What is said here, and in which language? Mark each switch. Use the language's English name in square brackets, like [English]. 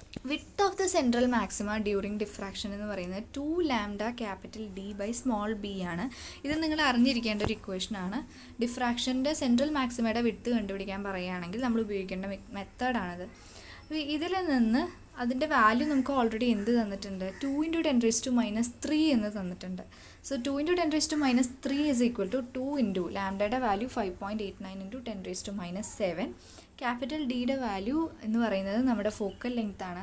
[English] width of the central maxima during diffraction [Malayalam] എന്ന് പറയുന്നത് [English] 2 lambda capital D by small b ആണ്. [Malayalam] ഇത് നിങ്ങൾ അറിഞ്ഞിരിക്കേണ്ട ഒരു ഇക്വേഷനാണ്. ഡിഫ്രാക്ഷൻ്റെ സെൻട്രൽ മാക്സിമയുടെ വിഡ്ത്ത് കണ്ടുപിടിക്കാൻ പറയുകയാണെങ്കിൽ നമ്മൾ ഉപയോഗിക്കേണ്ട മെത്തേഡാണിത്. അപ്പോൾ ഇതിൽ നിന്ന് അതിൻ്റെ വാല്യൂ നമുക്ക് ഓൾറെഡി എന്ത് തന്നിട്ടുണ്ട്? 2 ഇൻറ്റു [English] 10 raised to minus 3 [Malayalam] എന്ന് തന്നിട്ടുണ്ട്. [English] So 2 into 10 raised to minus 3 is equal to 2 into ലാംഡയുടെ value 5.89 into 10 raised to minus 7. [Malayalam] Capital ഡിയുടെ വാല്യൂ എന്ന് പറയുന്നത് നമ്മുടെ ഫോക്കൽ ലെങ്ത് ആണ്.